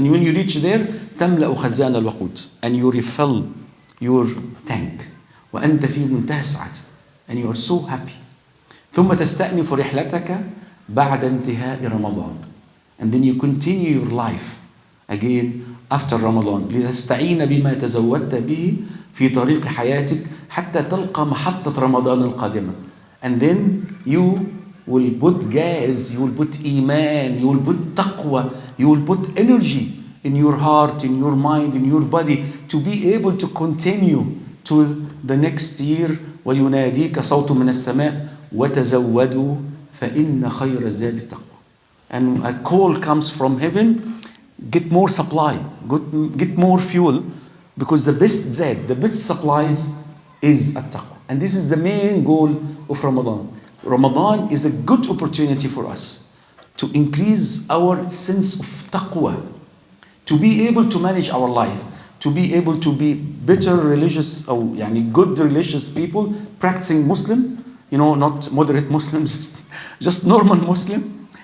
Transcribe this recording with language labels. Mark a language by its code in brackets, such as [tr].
[en] And when you reach there, [ar] تملأ خزان الوقود, [en] and you refill your tank. [ar] وأنت في منتهى السعادة, [en] and you are so happy. [ar] ثم تستأنف رحلتك بعد انتهاء رمضان, [en] and then you continue your life again after Ramadan. [ar] لتستعين بما تزودت به في طريق حياتك حتى تلقى محطة رمضان القادمة. [en] And then you will put gas, you will put iman, you will put taqwa, you will put energy in your heart, in your mind, in your body to be able to continue to the next year. [ar] ويناديك صوت من السماء وتزودوا فإن خير الزاد التقوى. [en] And a call comes from heaven, get more supply, get more fuel, because the best zad, the best supplies is at-taqwa. And this is the main goal of Ramadan. Ramadan is a good opportunity for us to increase our sense of taqwa, to be able to manage our life, to be able to be better religious, or good religious people, practicing Muslim, not moderate Muslims, just normal Muslim.